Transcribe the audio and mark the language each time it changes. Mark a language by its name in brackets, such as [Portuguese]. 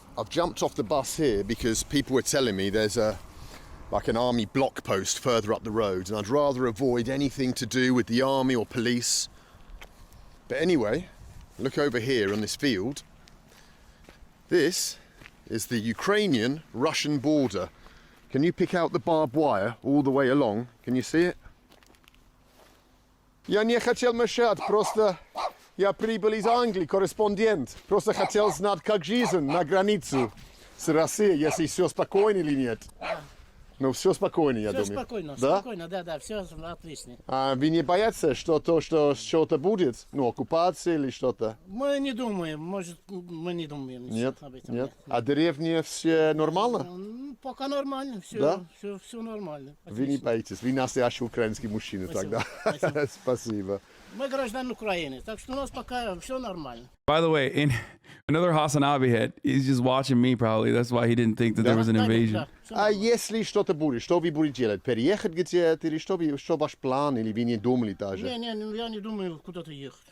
[English] I've jumped off the bus here because people were telling me there's like an army block post further up the road, and I'd rather avoid anything to do with the army or police. But anyway, look over here on this field. This is the Ukrainian-Russian border. Can you pick out the barbed wire all the way along? Can you see it? [Russian] Я не хотел мешать, просто я прибыл из Англии, корреспондент. Просто хотел знать, как жизнь на границу с Россией, если все спокойно или нет. Ну, все спокойно, я думаю. Все спокойно, да? Спокойно, да, все отлично. А вы не боятся, что что-то будет? Ну, оккупация или что-то? Мы не думаем, может, мы не думаем нет, об этом. Нет. А деревня все нормально? Пока нормально, все, да? все нормально. Отлично. Вы не боитесь, вы настоящий украинский мужчина тогда. Спасибо. Мы граждане Украины, так что у нас пока все нормально. [English] By the way, in another HasanAbi head, he's just watching me probably. That's why he didn't think that there was an invasion. [Russian] А если что-то будет, что вы будете делать? Переехать где-то или что ваш план? Или вы не думали даже? Не, я не думаю куда-то ехать.